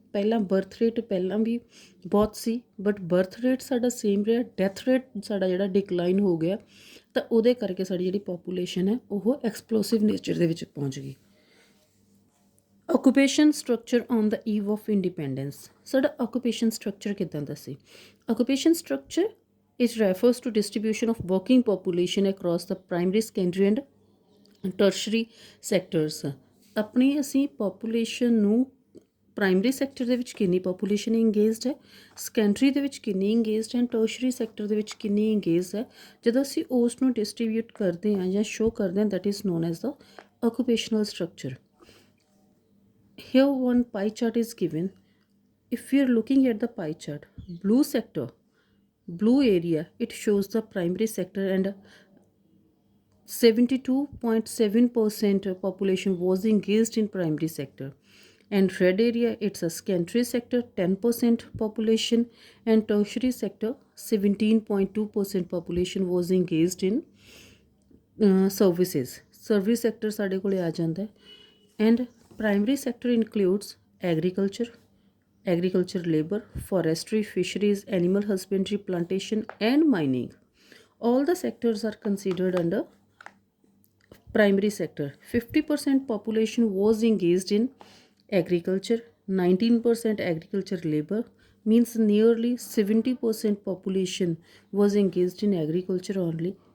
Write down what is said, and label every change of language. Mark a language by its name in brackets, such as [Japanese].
[Punjabi] ਪਹਿਲਾਂ birth rate ਪਹਿਲਾਂ ਵੀ ਬਹੁਤ ਸੀ, ਬਟ ਬਰਥ ਰੇਟ ਸਾਡਾ ਸੇਮ ਰਿਹਾ, ਡੈਥ ਰੇਟ ਸਾਡਾ ਜਿਹੜਾ ਡਿਕਲਾਈਨ ਹੋ ਗਿਆ, ਤਾਂ ਉਹਦੇ ਕਰਕੇ ਸਾਡੀ ਜਿਹੜੀ ਪਾਪੂਲੇਸ਼ਨ ਹੈ ਉਹ ਐਕਸਪਲੋਸਿਵ ਨੇਚਰ ਦੇ ਵਿੱਚ ਪਹੁੰਚ ਗਈ। [English] Occupation structure on the eve of independence. [Punjabi] ਸਾਡਾ ਆਕੂਪੇਸ਼ਨ ਸਟਰਕਚਰ ਕਿੱਦਾਂ ਦਾ ਸੀ? [English] Occupation structure it refers to distribution of working population across the primary, secondary and tertiary sectors। [Punjabi] ਆਪਣੀ ਅਸੀਂ ਪਾਪੂਲੇਸ਼ਨ ਨੂੰ ਪ੍ਰਾਇਮਰੀ ਸੈਕਟਰ ਦੇ ਵਿੱਚ ਕਿੰਨੀ ਪਾਪੂਲੇਸ਼ਨ ਇੰਗੇਜਡ ਹੈ, ਸੈਕੰਡਰੀ ਦੇ ਵਿੱਚ ਕਿੰਨੀ ਇੰਗੇਜਡ ਹੈ, ਟਰਸ਼ਰੀ ਸੈਕਟਰ ਦੇ ਵਿੱਚ ਕਿੰਨੀ ਇੰਗੇਜਡ ਹੈ, ਜਦੋਂ ਅਸੀਂ ਉਸ ਨੂੰ ਡਿਸਟਰੀਬਿਊਟ ਕਰਦੇ ਹਾਂ ਜਾਂ ਸ਼ੋ ਕਰਦੇ ਹਾਂ, [English] That is known as the occupational structure. Here one pie chart is given। If we are looking at the pie chart, blue sector, blue area, it shows the primary sector and 72.7% population was engaged in primary sector, and red area, it's a secondary sector, 10% population, and tertiary sector 17.2% population was engaged in services। [Punjabi] service sector ਸਾਡੇ ਕੋਲੇ ਆ ਜਾਂਦਾ ਹੈ। [English] and primary sector includes agriculture labor, forestry, fisheries, animal husbandry, plantation and mining। all the sectors are considered under primary sector। 50% population was engaged in agriculture, 19% agriculture labor, means nearly 70% population was engaged in agriculture only।